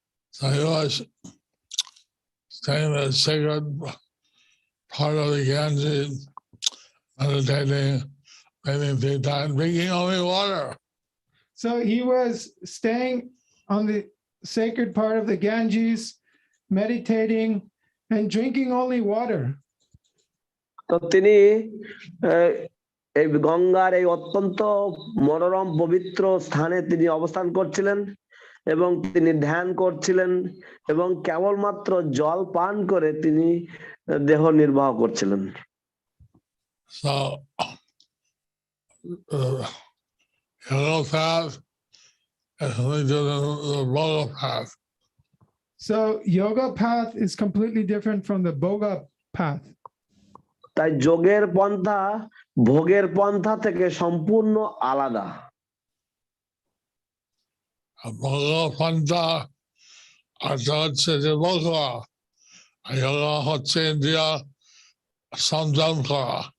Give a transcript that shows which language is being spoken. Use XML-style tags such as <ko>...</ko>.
<en>So he was staying in a sacred part of the Ganges, meditating, making tea time, drinking only water. So he was staying on the sacred part of the Ganges, meditating and drinking only water.</en> <bn>তো তিনি এই গঙ্গার এই অত্যন্ত মনোরম পবিত্র স্থানে তিনি অবস্থান করছিলেন, এবং তিনি ধ্যান করছিলেন, এবং কেবলমাত্র জল পান করে তিনি দেহ নির্বাহ করছিলেন।</bn> <en>So yoga path is completely different from the Bhoga path. So yoga path is completely different from the Bhoga path.</en> <bn>তাই যোগের পন্থা ভোগের পন্থা থেকে সম্পূর্ণ আলাদা। Bhoga pantha অর্থ হচ্ছে যে বলবা, yoga হচ্ছে ইন্দ্রিয় সংযম করা।</bn>